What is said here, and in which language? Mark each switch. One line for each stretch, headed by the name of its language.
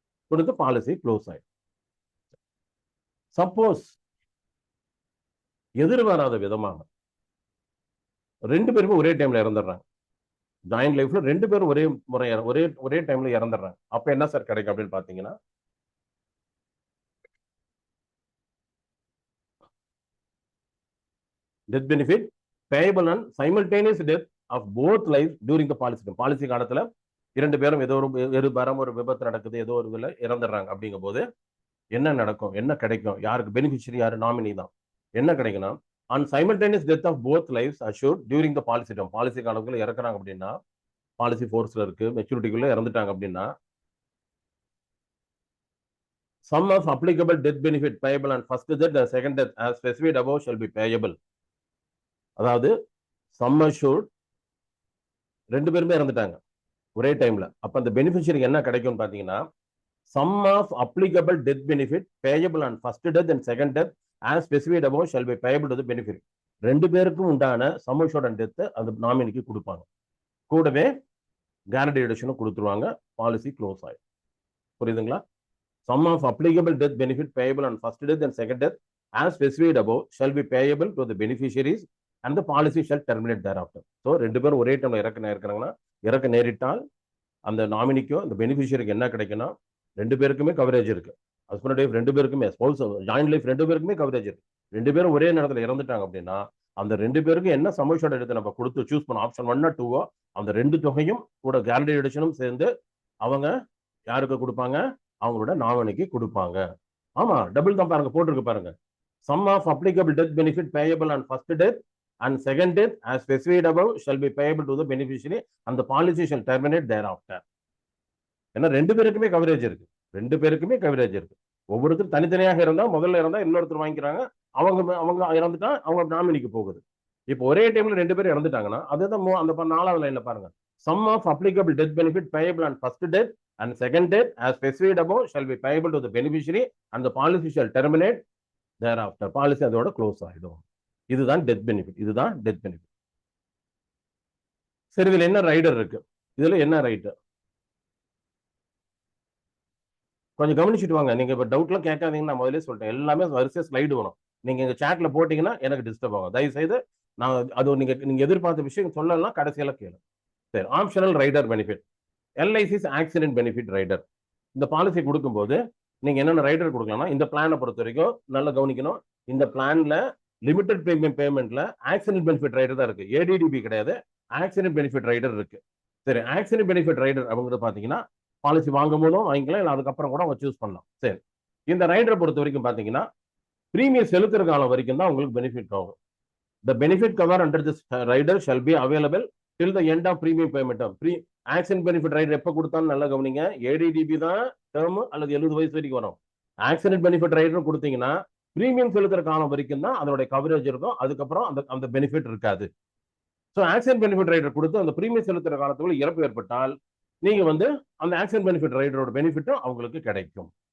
Tamil: கொடுத்து policy close ஆயிடும். Suppose எதிர்பாராத விதமாக 2 பேருமே ஒரே டைம்ல இறந்துடுறாங்க, ஜாயிண்ட் லைஃப்ல 2 பேரும் ஒரே டைம்ல இறந்துடுறாங்க, அப்ப என்ன சார் கிடைக்கும் அப்படின்னு பாத்தீங்கன்னா
English: death benefit payable on simultaneous death of both lives during the policy term.
Tamil: Policy காலத்துல 2 பேரும் ஏதோ ஒரு விபத்து நடக்குது, ஏதோ ஒரு இதுல இறந்துடுறாங்க. அப்படிங்கும் போது என்ன நடக்கும், என்ன கிடைக்கும், யாருக்கு பெனிஃபிஷியரி, யாரு நாமினி தான். என்ன கிடைக்குன்னா
English: on simultaneous death of both lives assured during the policy term.
Tamil: Policy காலத்துல இறக்குறாங்க அப்படின்னா பாலிசி ஃபோர்ஸ்ல இருக்கு, மெச்சூரிட்டிக்குள்ள இறந்துட்டாங்க அப்படின்னா
English: sum of applicable death benefit payable on first death and second death as specified above shall be payable.
Tamil: அதாவது some assured 2 பேருமே இறந்துட்டாங்க ஒரே டைம்ல, அப்ப அந்த பெனிஃபிஷியரிக்கு என்ன கிடைக்கும் பாத்தீங்கன்னா
English: sum of applicable death benefit payable on first death and second death as specified above shall be payable to the beneficiary.
Tamil: 2 பேருக்கும் உண்டான சம் அஷ்யூர்ட் டெத் அந்த நாமினிக்கு கொடுப்பாங்க, கூடவே கேரண்டி எடிஷனும் கொடுத்துருவாங்க, பாலிசி க்ளோஸ் ஆயிடும். புரியுதுங்களா?
English: sum of applicable death benefit payable on first death and second death as specified above shall be payable to the beneficiaries and the policy shall terminate thereafter.
Tamil: So 2 பேரும் ஒரே டைம்ல இறக்க நேரிட்டால் அந்த நாமினிக்கோ அந்த பெனிஃபிஷியரிக்கு என்ன கிடைக்குன்னா 2 பேருக்குமே கவரேஜ் இருக்கு. ஹஸ்பண்ட் ஒய்ஃப் 2 பேருக்குமே, ஸ்பௌஸ் ஜாயிண்ட் லைஃப் 2 பேருக்குமே கவரேஜ் இருக்கு. 2 பேரும் ஒரே நேரத்தில் இறந்துட்டாங்க அப்படின்னா அந்த 2 பேருக்கும் என்ன சமோஷோட எடுத்து நம்ம கொடுத்து சூஸ் பண்ண ஆப்ஷன் 1 or 2 அந்த 2 தொகையும் கூட கேரண்டி எடிஷனும் சேர்ந்து அவங்க யாருக்கு கொடுப்பாங்க, அவங்களோட நாமினிக்கு கொடுப்பாங்க. ஆமா, டபுள் தான் பாருங்க, போட்டிருக்கு பாருங்க.
English: sum of applicable death benefit payable on first death and second death as specified above shall be payable to the beneficiary and the policy shall terminate thereafter.
Tamil: ஏன்னா 2 பேருக்குமே கவரேஜ் இருக்கு, 2 பேருக்குமே கவரேஜ் இருக்கு. ஒவ்வொருத்தரும் தனித்தனியாக இருந்தா முதல்ல இருந்தா இன்னொருத்தர் வாங்கிக்கிறாங்க, அவங்க இறந்துட்டா அவங்க நாமினிக்கு போகுது. இப்போ ஒரே டைம்ல 2 பேரும் இறந்துட்டாங்கன்னா அதுதான் அந்த 4வது லைன்ல பாருங்க.
English: sum of applicable death benefit payable on first death and second death as specified above shall be payable to the beneficiary and the policy shall terminate thereafter.
Tamil: Policy அதோட க்ளோஸ் ஆயிடும். இதுதான் டெத் பெனிஃபிட், இதுதான் death benefit. சரி, இதுல என்ன rider இருக்கு, இதுல என்ன ரைடர் கொஞ்சம் கவனிச்சுட்டு வாங்க. நீங்க இப்ப டவுட்லாம் கேட்காதீங்கன்னு நான் முதல்ல சொல்லிட்டேன், எல்லாமே வரிசை ஸ்லைடு வரும். நீங்க எங்க சாட்ல போட்டீங்கன்னா எனக்கு டிஸ்டர்ப் ஆகும். தயவு செய்து நான் அது நீங்க எதிர்பார்த்த விஷயம் சொல்லலாம், கடைசியில கேளு. சரி, optional rider benefit. LIC's accident benefit rider. இந்த பாலிசி கொடுக்கும்போது நீங்க என்னென்ன ரைடர் கொடுக்கலாம்னா இந்த பிளானை பொறுத்த வரைக்கும் நல்லா கவனிக்கணும். இந்த பிளான்ல limited premium பேமெண்ட்ல accident benefit rider தான் இருக்கு, ஏடிடிபி கிடையாது. ஆக்சிடென்ட் பெனிஃபிட் ரைடர் இருக்கு. சரி, ஆக்சிடென்ட் பெனிஃபிட் ரைடர் அவங்க பாத்தீங்கன்னா பாலிசி வாங்கும் போதும் வாங்கிக்கலாம், இல்லை அதுக்கப்புறம் கூட அவங்க சூஸ் பண்ணலாம். சரி, இந்த ரைடரை பொறுத்த வரைக்கும் பாத்தீங்கன்னா பிரீமியம் செலுத்துற காலம் வரைக்கும் தான் உங்களுக்கு பெனிஃபிட் ஆகும்.
English: The benefit cover under this rider shall be available till the end of premium payment of
Tamil: accident benefit rider எப்ப கொடுத்தாலும் நல்லா கவனிங்க. ஏடிடிபி தான் டேர்ம் அல்லது 70 வயசு வரைக்கும் வரும். ஆக்சிடென்ட் பெனிஃபிட் ரைடர் கொடுத்தீங்கன்னா பிரீமியம் செலுத்துற காலம் வரைக்கும் தான் அதோட கவரேஜ் இருக்கும், அதுக்கப்புறம் அந்த பெனிஃபிட் இருக்காது. ஸோ ஆக்சிடென்ட் பெனிஃபிட் ரைடர் கொடுத்து அந்த பிரீமியம் செலுத்துற காலத்துக்குள்ள இறப்பு ஏற்பட்டால் நீங்க அந்த ஆக்சிடென்ட் பெனிஃபிட் ரைடரோட பெனிஃபிட்டும் அவங்களுக்கு கிடைக்கும்.